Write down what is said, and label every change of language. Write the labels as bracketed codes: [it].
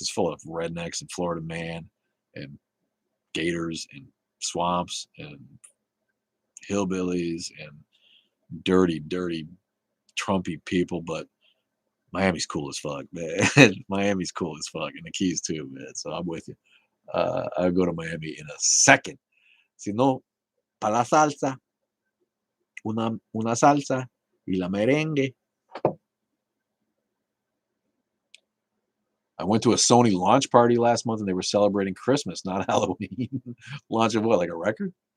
[en] It's full of rednecks and Florida man and gators and swamps and hillbillies and dirty, dirty, Trumpy people. But Miami's cool as fuck, man. Miami's cool as fuck. And the Keys too, man. So I'm with you. I'll go to Miami in a second. [es] Si no, para la salsa, una salsa y la merengue. [en] I went to a Sony launch party last month and they were celebrating Christmas, not Halloween. Launch of what, like a record?